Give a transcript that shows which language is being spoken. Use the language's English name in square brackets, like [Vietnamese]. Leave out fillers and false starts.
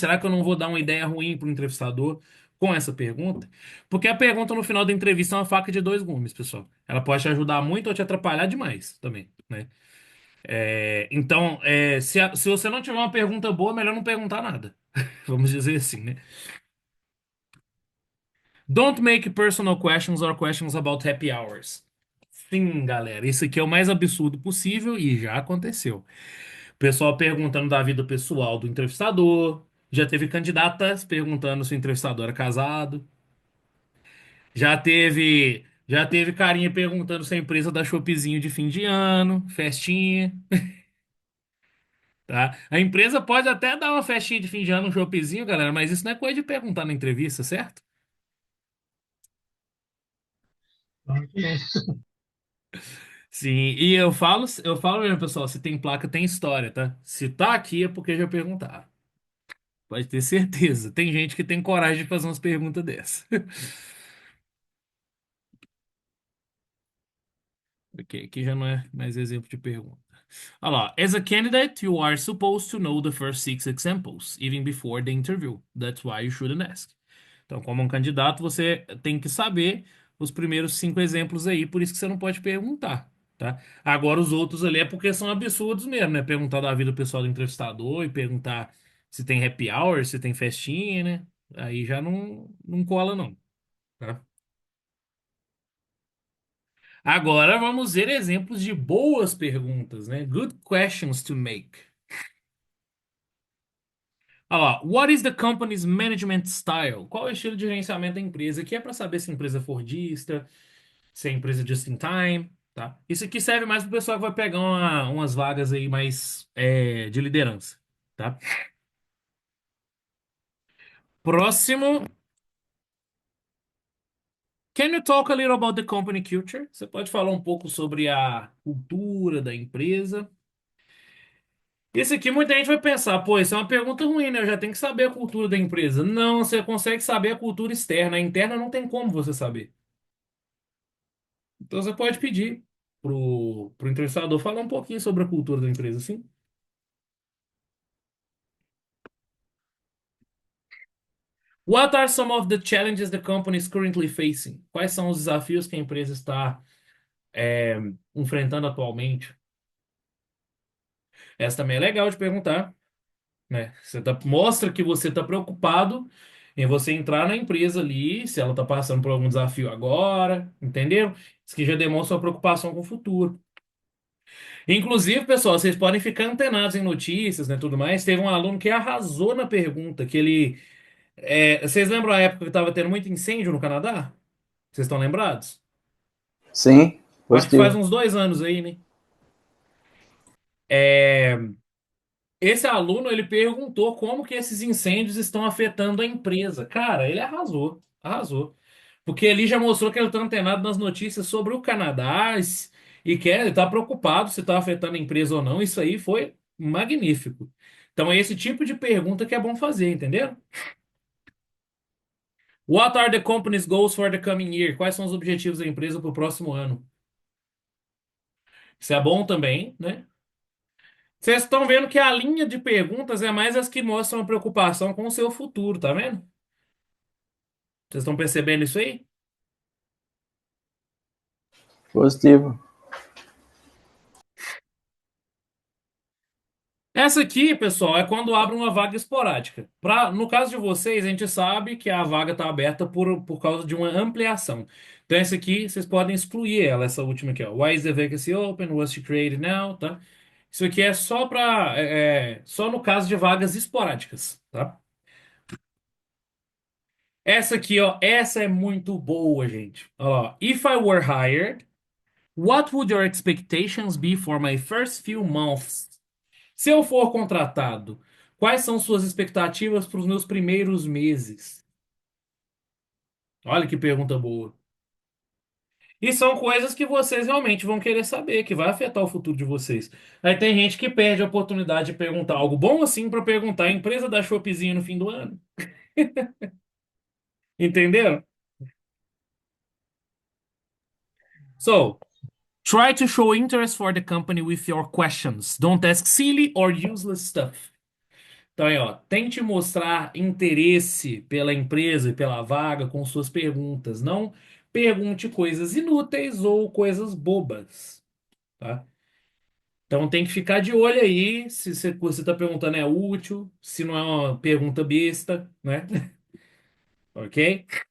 [Portuguese] Será que eu não vou dar uma ideia ruim para o entrevistador com essa pergunta? Porque a pergunta no final da entrevista é uma faca de dois gumes, pessoal. Ela pode te ajudar muito ou te atrapalhar demais também, né? Então, se você não tiver uma pergunta boa, melhor não perguntar nada. Vamos dizer assim, né? [English] Don't make personal questions or questions about happy hours. [Portuguese] Sim, galera, isso aqui é o mais absurdo possível e já aconteceu. Pessoal perguntando da vida pessoal do entrevistador. Já teve candidatas perguntando se o entrevistador era casado. Já teve carinha perguntando se a empresa dá chopezinho de fim de ano, festinha, tá? A empresa pode até dar uma festinha de fim de ano, um chopezinho, galera, mas isso não é coisa de perguntar na entrevista, certo? Claro que não. Sim, e eu falo mesmo, pessoal, se tem placa, tem história, tá? Se tá aqui é porque já perguntaram. Pode ter certeza. Tem gente que tem coragem de fazer umas perguntas dessas. Ok, aqui já não é mais exemplo de pergunta. Olha lá. [English] As a candidate, you are supposed to know the first six examples, even before the interview. That's why you shouldn't ask. [Portuguese] Então, como um candidato, você tem que saber os primeiros 5 exemplos aí, por isso que você não pode perguntar, tá? Agora, os outros ali é porque são absurdos mesmo, né? Perguntar da vida pessoal do entrevistador e perguntar se tem happy hour, se tem festinha, né? Aí já não cola, não, tá? Agora vamos ver exemplos de boas perguntas, né? [English] Good questions to make. [Portuguese] Olha lá, [English] what is the company's management style? [Portuguese] Qual é o estilo de gerenciamento da empresa? Aqui é para saber se a empresa é fordista, se é empresa just in time, tá? Isso aqui serve mais para o pessoal que vai pegar umas vagas aí mais de liderança, tá? Próximo. [English] Can you talk a little about the company culture? [Portuguese] Você pode falar um pouco sobre a cultura da empresa? Isso aqui muita gente vai pensar, pô, isso é uma pergunta ruim, né? Eu já tenho que saber a cultura da empresa. Não, você consegue saber a cultura externa. A interna não tem como você saber. Então você pode pedir pro entrevistador falar um pouquinho sobre a cultura da empresa, sim. [English] What are some of the challenges the company is currently facing? [Portuguese] Quais são os desafios que a empresa está é, enfrentando atualmente? Essa também é legal de perguntar, né? Mostra que você está preocupado em você entrar na empresa ali, se ela está passando por algum desafio agora, entendeu? Isso que já demonstra uma preocupação com o futuro. Inclusive, pessoal, vocês podem ficar antenados em notícias, né, tudo mais. Teve um aluno que arrasou na pergunta, que ele... vocês lembram a época que estava tendo muito incêndio no Canadá? Vocês estão lembrados? Sim, Acho que faz positivo. uns 2 anos aí, né? É, Esse aluno, ele perguntou como que esses incêndios estão afetando a empresa. Cara, ele arrasou, arrasou. Porque ele já mostrou que ele está antenado nas notícias sobre o Canadá e que ele está preocupado se está afetando a empresa ou não. Isso aí foi magnífico. Então é esse tipo de pergunta que é bom fazer, entendeu? [English] What are the company's goals for the coming year? [Portuguese] Quais são os objetivos da empresa para o próximo ano? Isso é bom também, né? Vocês estão vendo que a linha de perguntas é mais as que mostram a preocupação com o seu futuro, tá vendo? Vocês estão percebendo isso aí? Positivo. Essa aqui, pessoal, é quando abre uma vaga esporádica. No caso de vocês, a gente sabe que a vaga está aberta por causa de uma ampliação. Então, essa aqui, vocês podem excluir ela, essa última aqui, ó. [English] Why is the vacancy open? Was she created now? [Portuguese] Tá? Isso aqui é só só no caso de vagas esporádicas, tá? Essa aqui, ó, essa é muito boa, gente. [English] Ó, if I were hired, what would your expectations be for my first few months? [Portuguese] Se eu for contratado, quais são suas expectativas para os meus primeiros meses? Olha que pergunta boa. E são coisas que vocês realmente vão querer saber, que vai afetar o futuro de vocês. Aí tem gente que perde a oportunidade de perguntar algo bom assim para perguntar a empresa da Shopzinho no fim do ano. Entenderam? [English] So, try to show interest for the company with your questions. Don't ask silly or useless stuff. [Portuguese] Então aí, ó, tente mostrar interesse pela empresa e pela vaga com suas perguntas. Não pergunte coisas inúteis ou coisas bobas, tá? Então tem que ficar de olho aí se você está perguntando é útil, se não é uma pergunta besta, né? Ok?